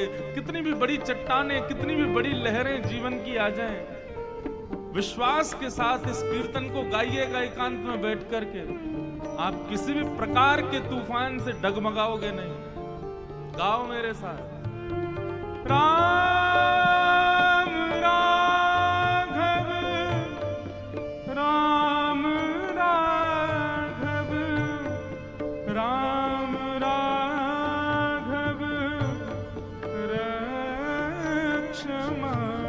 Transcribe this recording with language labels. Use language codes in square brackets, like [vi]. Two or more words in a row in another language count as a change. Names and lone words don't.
[hi] कितनी भी बड़ी चट्टानें, कितनी भी बड़ी लहरें जीवन की आ जाएं, विश्वास के साथ इस कीर्तन को गाइएगा एकांत में बैठ करके, आप किसी भी प्रकार के तूफान से डगमगाओगे नहीं। गाओ मेरे साथ, [sa] राम राघव राम राघव राम राघव रक्ष मां।